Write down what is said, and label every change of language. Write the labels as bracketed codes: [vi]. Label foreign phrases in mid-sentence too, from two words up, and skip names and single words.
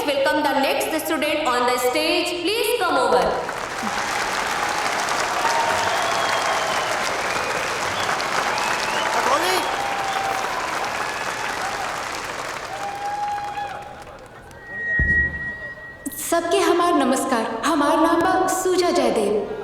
[en] welcome the next student on the stage. Please come over. [bho] सबके हमार नमस्कार। हमार नाम बा सुजा जयदेव।